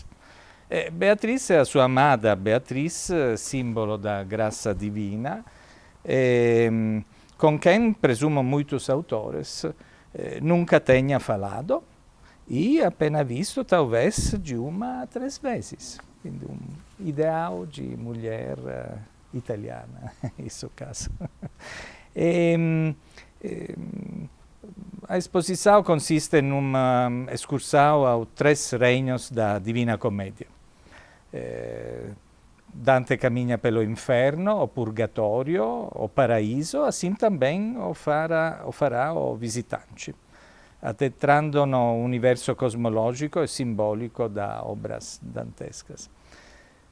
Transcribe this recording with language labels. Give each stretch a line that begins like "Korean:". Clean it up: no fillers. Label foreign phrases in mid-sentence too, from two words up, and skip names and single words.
Portuguese: Beatriz é a sua amada Beatriz, símbolo da graça divina, com quem, presumo, muitos autores nunca tenham falado,
Italian: e appena visto
Portuguese: talvez de uma a 3 vezes. Quindi ideal de mulher italiana,
Italian: in suo caso.
Portuguese: A exposição consiste in uma excursão aos 3 reinos da Divina Commedia. Dante cammina pelo inferno, o purgatorio, o paraíso, assim também o fará o visitante, addentrando no universo cosmológico e simbólico das obras dantescas.